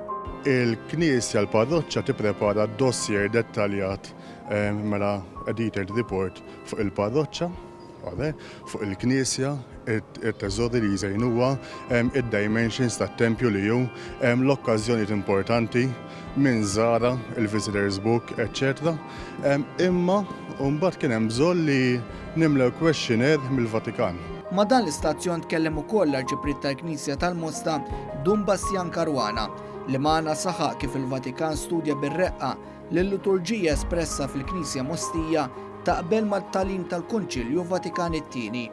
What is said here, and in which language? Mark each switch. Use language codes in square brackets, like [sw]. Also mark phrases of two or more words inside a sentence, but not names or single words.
[mt] Il-Knisja l-parroċċa tipprepara dossier dettaljat mela [en] edited report [mt] fuq il-parroċċa, fuq il-Knisja, it-teżori li jżejnuha, id-dimensions tat-tempju li hu, l-okkażjonijiet importanti minn żara, [en] il-visitors book, etc. [mt] Imma mbagħad kien hemm bżonn li nimlew questionnaire mill-Vatikan. Ma dan l-istazzjon tkellem ukoll l-Arċiprit tal-Knisja tal-Mosta Dun Bastian Caruana li magħna saħaq kif il-Vatikan studja bir-reqqa li l-liturġija espressa fil-Knisja Mostija taqbel mat-tagħlim tal-Kunċilju Vatikan it-Tieni.